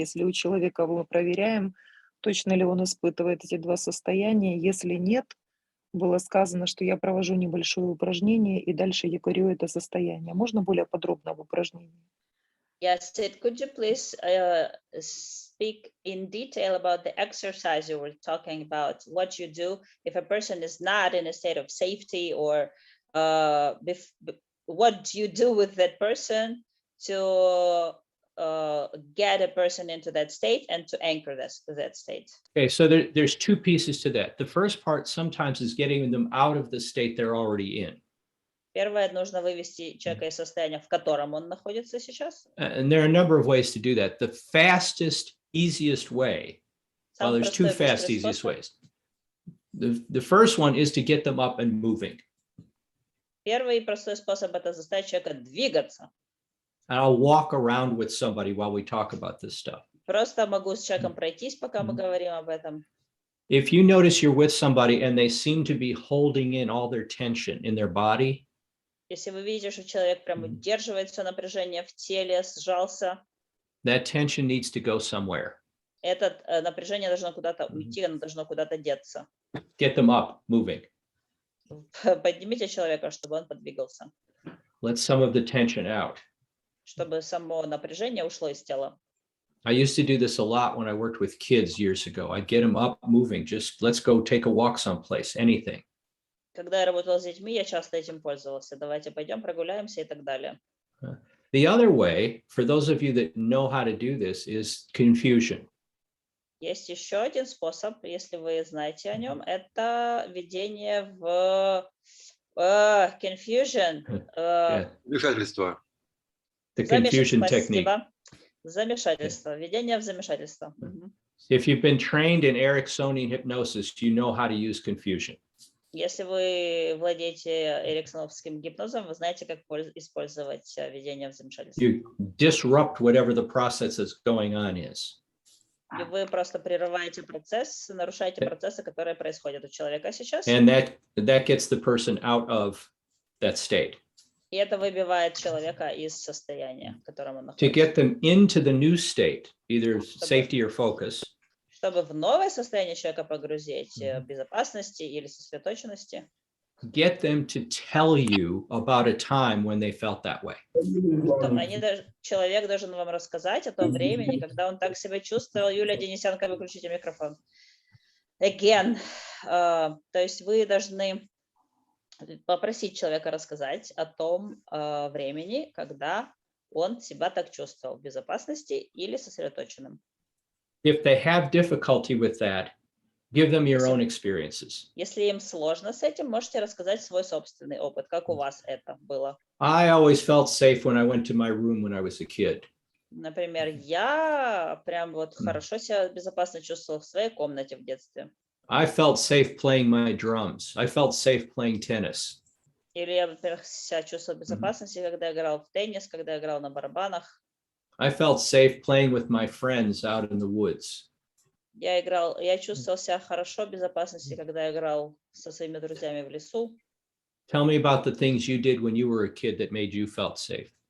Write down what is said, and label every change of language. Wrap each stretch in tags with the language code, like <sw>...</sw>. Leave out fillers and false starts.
<ru>Если у человека мы проверяем, точно ли он испытывает эти два состояния. Если нет, было сказано, что я провожу небольшое упражнение и дальше якорю это состояние. Можно более подробно об упражнении?</ru> <en>Yes, Sid, could you please speak in detail about the exercise you were talking about, what you do if a person is not in a state of safety, or what do you do with that person to get a person into that state and to anchor that state? Okay, so there's two pieces to that. The first part sometimes is getting them out of the state they're already in.</en> <ru>Первое, нужно вывести человека из состояния, в котором он находится сейчас.</ru> <en>And there are a number of ways to do that. The fastest, easiest way, well, there's two fast, easiest ways. The first one is to get them up and moving.</en> <ru>Первый простой способ — это заставить человека двигаться.</ru> <en>And I'll walk around with somebody while we talk about this stuff.</en> <ru>Просто могу с человеком пройтись, пока мы говорим об этом.</ru> <en>If you notice you're with somebody and they seem to be holding in all their tension in their body,</en> <ru>Если вы видите, что человек прям удерживает все напряжение в теле, сжался,</ru> <en>that tension needs to go somewhere.</en> <ru>это напряжение должно куда-то уйти, оно должно куда-то деться.</ru> <en>Get them up, moving.</en> <ru>Поднимите человека, чтобы он подвигался,</ru> <en>Let some of the tension out.</en> <ru>чтобы само напряжение ушло из тела.</ru> <en>I used to do this a lot when I worked with kids years ago. I'd get them up, moving. Just let's go take a walk someplace, anything.</en> <ru>Когда я работала с детьми, я часто этим пользовался. Давайте пойдем прогуляемся и так далее.</ru> <en>The other way, for those of you that know how to do this, is confusion.</en> <ru>Есть еще один способ, если вы знаете о нем, это введение в confusion. Вмешательство.</ru> <en>The confusion technique.</en> <ru>Спасибо. Замешательство. Введение в замешательство.</ru> <en>If you've been trained in Ericksonian hypnosis, you know how to use confusion.</en> <ru>Если вы владеете эриксоновским гипнозом, вы знаете, как использовать введение в замешательство.</ru> <en>You disrupt whatever the process that's going on is.</en> <ru>И вы просто прерываете процесс, нарушаете процессы, которые происходят у человека сейчас.</ru> <en>And that gets the person out of that state.</en> <ru>И это выбивает человека из состояния, в котором он находится.</ru> <en>get them into the new state, either safety or focus,</en> <ru>Чтобы в новое состояние человека погрузить, безопасности или сосредоточенности,</ru> <en>get them to tell you about a time when they felt that way.</en> <ru>человек должен вам рассказать о том времени, когда он так себя чувствовал. Юлия Денисенко, выключите микрофон.</ru> <en>Again.</en> <ru>То есть вы должны попросить человека рассказать о том времени, когда он себя так чувствовал в безопасности или сосредоточенным.</ru> <en>If they have difficulty with that, give them your own experiences.</en> <ru>Если им сложно с этим, можете рассказать свой собственный опыт, как у вас это было.</ru> <en>I always felt safe when I went to my room when I was a kid.</en> <ru>Например, я прям вот хорошо себя безопасно чувствовала в своей комнате в детстве.</ru> <en>I felt safe playing my drums. I felt safe playing tennis.</en> <ru>Или я, во-первых, себя чувствовала в безопасности, когда я играл в теннис, когда я играл на барабанах.</ru> <en>I felt safe playing with my friends out in the woods.</en> <ru>Я чувствовал себя хорошо в безопасности, когда я играл со своими друзьями в лесу.</ru> <en>Tell me about the things you did when you were a kid that made you feel safe.</en>